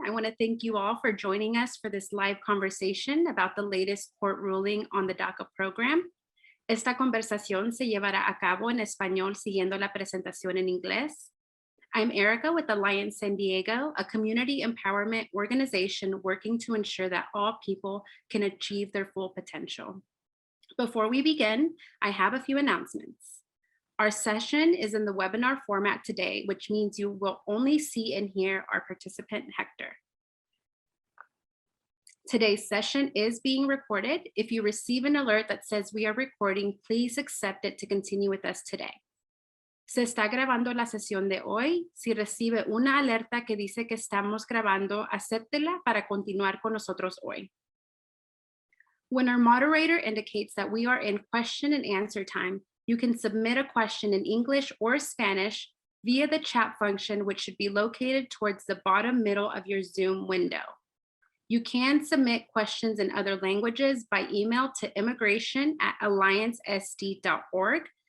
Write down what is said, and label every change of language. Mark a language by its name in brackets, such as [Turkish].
[English] I want to thank you all for joining us for this live conversation about the latest court ruling on the DACA program. [Spanish] Esta conversación se llevará a cabo en español siguiendo la presentación en inglés. [English] I'm Erica with Alliance San Diego, a community empowerment organization working to ensure that all people can achieve their full potential. Before we begin, I have a few announcements. Our session is in the webinar format today, which means you will only see and hear our participant, Hector. Today's session is being recorded. If you receive an alert that says we are recording, please accept it to continue with us today. [Spanish] Se está grabando la sesión de hoy. Si recibe una alerta que dice que estamos grabando, acéptela para continuar con nosotros hoy. [English] When our moderator indicates that we are in question and answer time, you can submit a question in English or Spanish via the chat function, which should be located towards the bottom middle of your Zoom window. You can submit questions in other languages by email to immigration@alliancesd.org.